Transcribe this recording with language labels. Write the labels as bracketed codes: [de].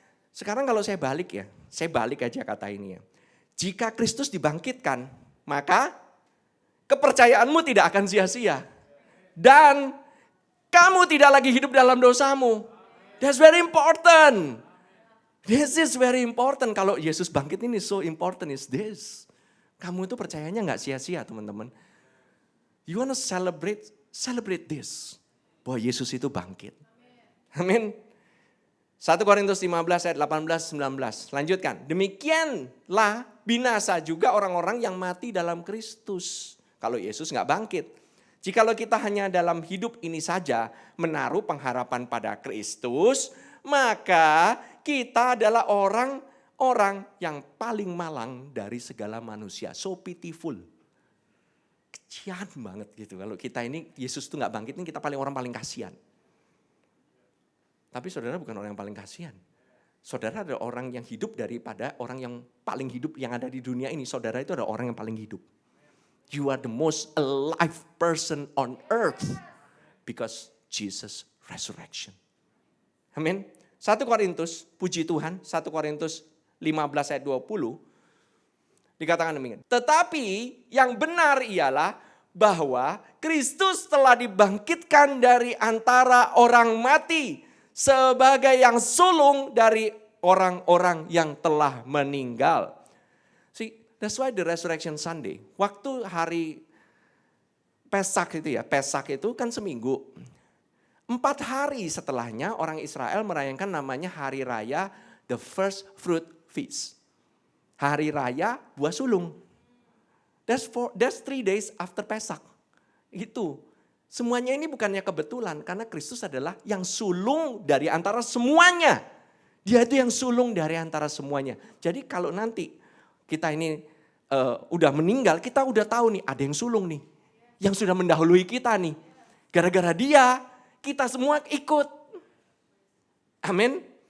[id] Sekarang kalau saya balik aja kata ini ya. Jika Kristus dibangkitkan, maka kepercayaanmu tidak akan sia-sia. Dan kamu tidak lagi hidup dalam dosamu. [en] That's very important. This is very important. [id] Kalau Yesus bangkit ini [en] so important is this. [id] Kamu itu percayanya gak sia-sia teman-teman. [en] You wanna celebrate this. [id] Bahwa Yesus itu bangkit. Amin. 1 Korintus 15 ayat 18-19. Lanjutkan. Demikianlah binasa juga orang-orang yang mati dalam Kristus. Kalau Yesus gak bangkit. Jikalau kita hanya dalam hidup ini saja menaruh pengharapan pada Kristus, maka kita adalah orang yang paling malang dari segala manusia. [en] So pitiful. [id] Kesian banget gitu. Kalau kita ini, Yesus itu gak bangkit, ini kita orang paling kasihan. Tapi saudara bukan orang yang paling kasihan. Saudara adalah orang yang hidup daripada orang yang paling hidup yang ada di dunia ini. Saudara itu adalah orang yang paling hidup. [en] You are the most alive person on earth because Jesus resurrection. [id] Amin. 1 Korintus, puji Tuhan, 1 Korintus 15 ayat 20 dikatakan demikian. Tetapi yang benar ialah bahwa Kristus telah dibangkitkan dari antara orang mati sebagai yang sulung dari orang-orang yang telah meninggal. [en] See, that's why the Resurrection Sunday, [id] waktu hari Pesak itu ya, Pesak itu kan seminggu. 4 hari setelahnya orang Israel merayakan namanya hari raya [en] the first fruit feast. [id] Hari raya buah sulung. [en] That's 3 days after Pesach. [id] Itu. Semuanya ini bukannya kebetulan, karena Kristus adalah yang sulung dari antara semuanya. Dia itu yang sulung dari antara semuanya. Jadi kalau nanti kita ini udah meninggal, kita udah tahu nih ada yang sulung nih. Yang sudah mendahului kita nih. Gara-gara dia, kita semua ikut. Amin.